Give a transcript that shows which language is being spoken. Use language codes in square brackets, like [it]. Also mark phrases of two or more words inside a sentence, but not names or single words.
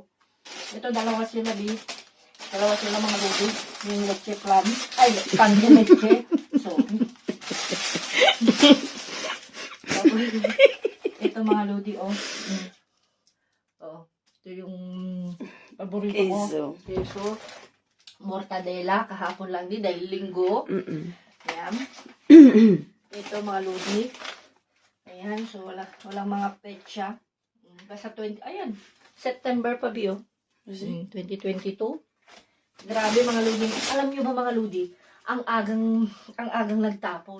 [tl] Ito, dalawa sila, Bi. Dalawa sila mga lodi. Yung leche plan. Ay, pan yung leche. So, tapos Ito mga lodi, oh. Oh. Ito yung paborito ko. Queso. Queso. Mortadela. Kahapon lang din dahil linggo. Ayan. Ito mga lodi. Ayan. So, walang mga petsa. Basta 20, ayan. September pa, Bio. 2022. Grabe mga lodi. Alam nyo ba mga lodi? Ang agang nagtapon.